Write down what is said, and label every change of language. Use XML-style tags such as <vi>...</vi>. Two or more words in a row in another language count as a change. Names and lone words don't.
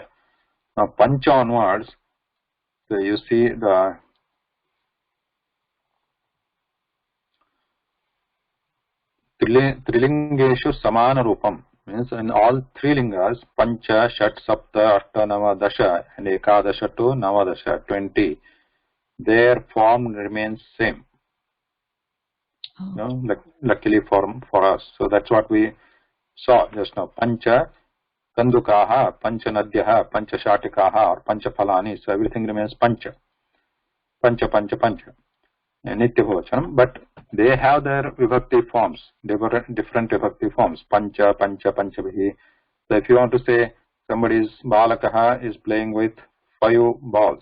<en>Now Pancha onwards, so you see the</en> <sa>Trilingeshu Samana Rupam,</sa> <en>means in all 3 lingas,</en> <sa>Pancha, Shat, Sapta, Ashta, Nava, Dasha,</sa> <en>and Ekadasha to Navadasha, 20, their form remains same. Oh. No, luckily for us. So that's what we saw just now.</en> <sa>Pancha Kandukaha, Pancha Nadyaha, Pancha Shatikaha, or Pancha Phalani.</sa> <en>So everything remains</en> <sa>Pancha. Pancha. Nitya Bhavachanam,</sa> <en>but they have their vibhakti forms. They were different vibhakti forms.</en> <sa>Pancha, Panchabhi.</sa> <en>So if you want to say somebody's Balakaha is playing with 5 balls.</en>